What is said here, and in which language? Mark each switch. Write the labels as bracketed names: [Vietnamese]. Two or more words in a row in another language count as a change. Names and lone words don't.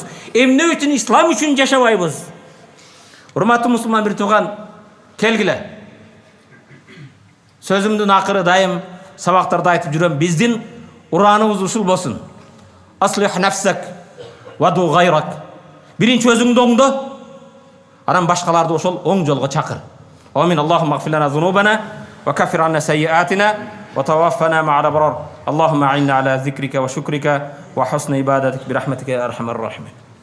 [Kyrgyz] Эмне үчүн ислам үчүн жашабайбыз? Урматтуу мусулман бир тууган, келгиле. Сөзүмдүн акыры дайым сабактарда айтып жүрөм, биздин ураныбыз ушул болсун. [Arabic] أصلح نفسك وادع غيرك. [Kyrgyz] Биринчи өзүңдү оңдо, анан башкаларды ошол оң жолго чакыр. [Arabic] Амин. اللهم اغفر لنا ذنوبنا وكفر عنا سيئاتنا وتوفنا مع الأبرار. اللهم أعنا على ذكرك وشكرك وحسن عبادتك برحمتك يا أرحم الراحمين.